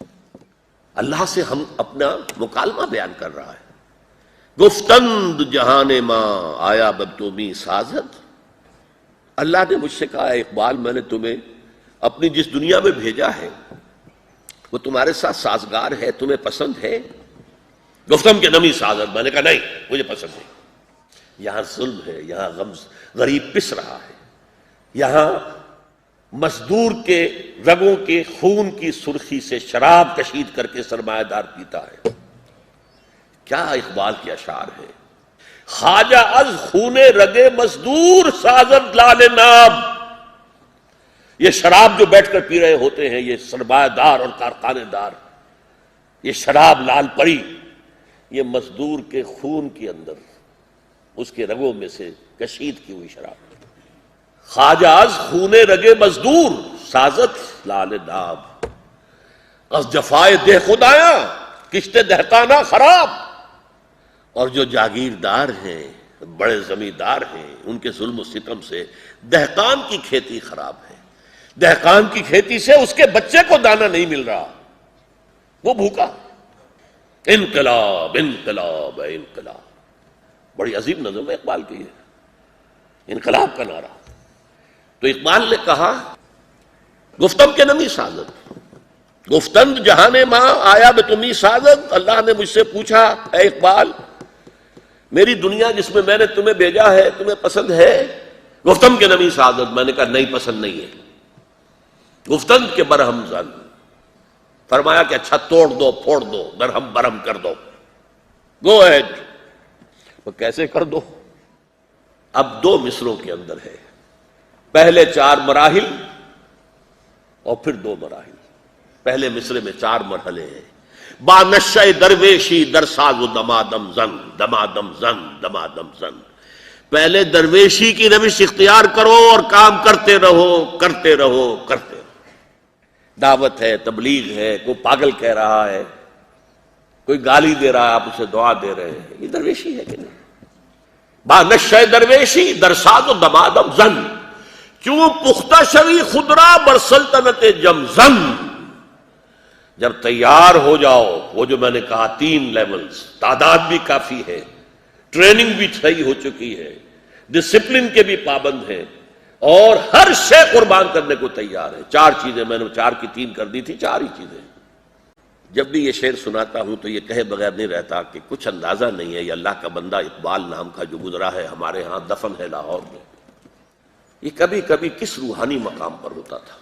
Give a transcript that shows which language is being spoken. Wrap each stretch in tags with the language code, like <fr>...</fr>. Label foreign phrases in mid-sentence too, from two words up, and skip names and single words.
<ur>اللہ سے ہم اپنا مکالمہ بیان کر رہا ہے۔</ur> <fa>گفتند جہان ماں آیا بتومی سازد،</fa> <ur>اللہ نے مجھ سے کہا اے اقبال میں نے تمہیں اپنی جس دنیا میں بھیجا ہے وہ تمہارے ساتھ سازگار ہے، تمہیں پسند ہے؟</ur> <fa>گفتم کہ نمی سازد،</fa> <ur>میں نے کہا نہیں مجھے پسند نہیں۔ یہاں ظلم ہے، یہاں غریب پس رہا ہے، یہاں مزدور کے رگوں کے خون کی سرخی سے شراب کشید کر کے سرمایہ دار پیتا ہے۔ کیا اقبال کے اشعار ہے،</ur> <fa>خواجہ از خون رگے مزدور سازد لال ناب،</fa> <ur>یہ شراب جو بیٹھ کر پی رہے ہوتے ہیں یہ سرمایہ دار اور کارخانے دار، یہ شراب لال پری یہ مزدور کے خون کے اندر اس کے رگوں میں سے کشید کی ہوئی شراب۔</ur> <fa>خواجہ از خون رگے مزدور سازد لال ناب، از جفائے دہ خدایا کشت دہقانہ خراب،</fa> <ur>اور جو جاگیردار ہیں بڑے زمیندار ہیں ان کے ظلم و ستم سے دہقان کی کھیتی خراب ہے، دہقان کی کھیتی سے اس کے بچے کو دانہ نہیں مل رہا، وہ بھوکا۔ انقلاب انقلاب اے انقلاب، بڑی عظیم نظم ہے اقبال کی ہے، انقلاب کا نعرہ۔ تو اقبال نے کہا</ur> <fa>گفتم کے نمی سازد، گفتند جہان ماں آیا بتمی سازد،</fa> <ur>اللہ نے مجھ سے پوچھا اے اقبال میری دنیا جس میں نے تمہیں بھیجا ہے تمہیں پسند ہے؟</ur> <fa>گفتم کے نمی سازد،</fa> <ur>میں نے کہا نہیں پسند نہیں ہے۔</ur> <fa>گفتند کے برہم زن،</fa> <ur>فرمایا کہ اچھا توڑ دو پھوڑ دو درہم برہم کر دو،</ur> <en>go ahead,</en> <ur>وہ کیسے کر دو؟ اب دو مصروں کے اندر ہے، پہلے 4 مراحل اور پھر 2 مراحل۔ پہلے مصرے میں 4 مرحلے ہیں۔</ur> <fa>با نشہ درویشی در ساز و دمادم زن، دمادم زن دمادم زن،</fa> <ur>پہلے درویشی کی روش اختیار کرو اور کام کرتے رہو کرتے رہو کرتے رہو۔ دعوت ہے، تبلیغ ہے، کوئی پاگل کہہ رہا ہے، کوئی گالی دے رہا ہے آپ اسے دعا دے رہے ہیں، یہ درویشی ہے کہ نہیں؟</ur> <fa>با نشہ درویشی در ساز و دمادم زن، کیوں پختہ شوی خدرا بر سلطنت جم زن،</fa> <ur>جب تیار ہو جاؤ، وہ جو میں نے کہا 3 لیولز، تعداد بھی کافی ہے، ٹریننگ بھی صحیح ہو چکی ہے، ڈسپلن کے بھی پابند ہیں، اور ہر شے قربان کرنے کو تیار ہے۔ 4 چیزیں میں نے 4 کی 3 کر دی تھی، 4 ہی چیزیں۔ جب بھی یہ شعر سناتا ہوں تو یہ کہے بغیر نہیں رہتا کہ کچھ اندازہ نہیں ہے یہ اللہ کا بندہ اقبال نام کا جو گزرا ہے ہمارے ہاں دفن ہے لاہور میں، یہ کبھی کبھی کس روحانی مقام پر ہوتا تھا۔</ur>